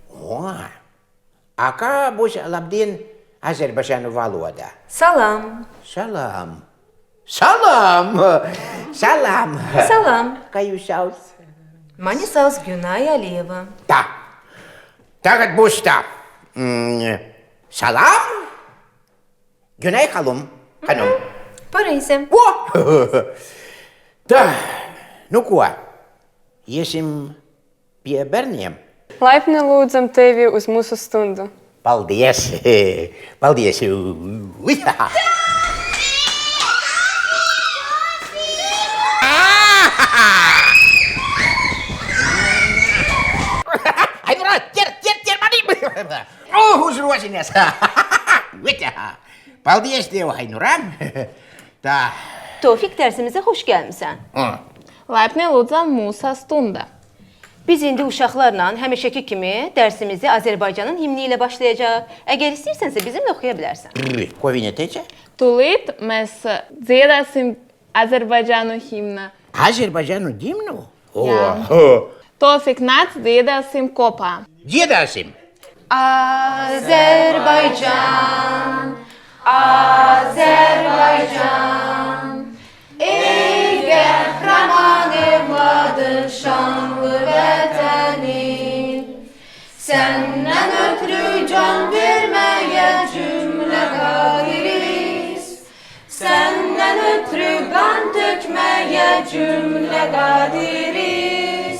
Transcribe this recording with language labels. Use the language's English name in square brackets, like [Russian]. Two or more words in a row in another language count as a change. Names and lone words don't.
[Latvian] Kā būs labdien Azerbaidžānu valodā? Salam! Salam! Salam! Salam! Salam! Kā jūs sauc? Mani sauc Gyunaja Alieva. Tā. Tagad būs tā. Salam! [Azerbaijani] Günay halum. Hanum. [Latvian] Pareizi. Tā. Nu ko? Iesim pie bērniem. Laipni lūdzam tevi uz mūsu stundu. Paldies! Paldies! Ainurā, ķer mani! Uzrosinies! Paldies Tev, Ainurā! Tā. [Azerbaijani] Tofik, dərsimize xoş gəlmisən. [Latvian] Laipni lūdzam mūsu stunda. [Azerbaijani] Biz indi uşaqlarla həmişəki kimi dərsimizi Azərbaycanın himni ilə başlayacaq. Əgər istəyirsənsə bizimlə oxuya bilərsən. [Latvian] Ko viņa teica? Tūlīt mēs dziedāsim Azerbaidžānu himnu. Azerbaidžānu himnu? Tofik, nāc dziedāsim kopā. Dziedāsim! [Azerbaijani] Azərbaycan, Azərbaycan, ey qəhrəman evladın şanlı vətənin, səndən ötürü can verməyə cümlə qadiriz, səndən ötürü qan tökməyə cümlə qadiriz.